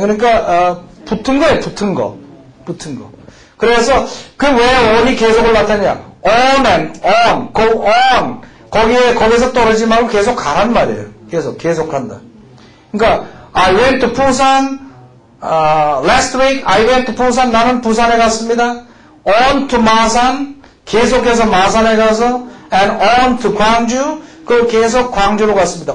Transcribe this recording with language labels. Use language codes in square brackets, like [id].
[ko] 그러니까, 붙은 거예요, 붙은 거. 그래서, 왜 on이 계속을 나타내냐? [en] on and on, go on. [ko] 거기서 떨어지지 말고 계속 가란 말이에요. 계속한다. [en] 그러니까, I went to Busan, last week, I went to Busan, [ko] 나는 부산에 갔습니다. [en] on to [ko] 마산, 계속해서 마산에 가서, [en] and on to [ko] 광주, 계속 광주로 갔습니다.